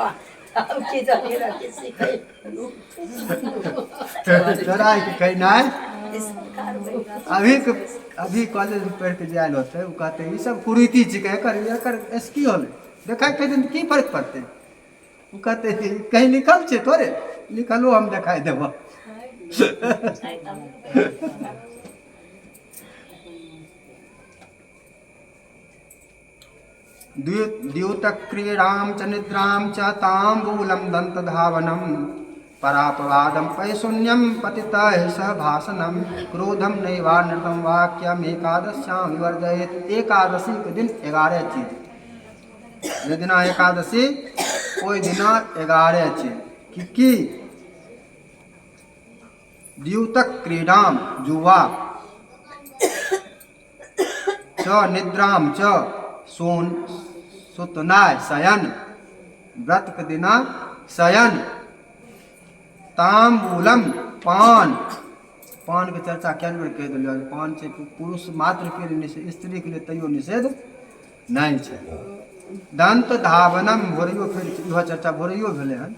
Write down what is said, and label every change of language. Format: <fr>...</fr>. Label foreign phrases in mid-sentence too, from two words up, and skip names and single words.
<anp>चोराय के खैनाइ अभी कॉलेज में पढ़ के जायल होते, वो कहते ई सब कुरीति छिकै, एकर की होलै, देखा के दिन की फर्क पड़ते। वो कहते कहीं लिखल छै तोरे, लिखलो हम देखाई देबो।</anp> <sa>द्यूतक्रीडां च निद्रां च ताम्बूलं दन्तधावनं। परापवादं पैशून्यं पतितः सह भाषणं। क्रोधं नैवानृतं वाक्यम् एकादश्यां विवर्जयेत्।</sa> <anp>एकादशी के दिन 11 चीज, जे दिना एकादशी ओहि दिना 11 चीज की</anp> <sa>द्यूतक क्रीडाम</sa> <anp>जुआ</anp> <sa>च निद्राम च</sa> <anp>सोन सुतनाय शयन, व्रत के दिना शयन। ताम्बूलम पान, पान के चर्चा क्या बेर कह दिलियो, पान से पुरुष मात्र के लिए निषेध, स्त्री के लिए तैयो निषेध नहीं छै।</anp> <sa>दंत धावनम,</sa> <anp>भोरियो फिर इहो चर्चा भोरियो भेले हन।</anp>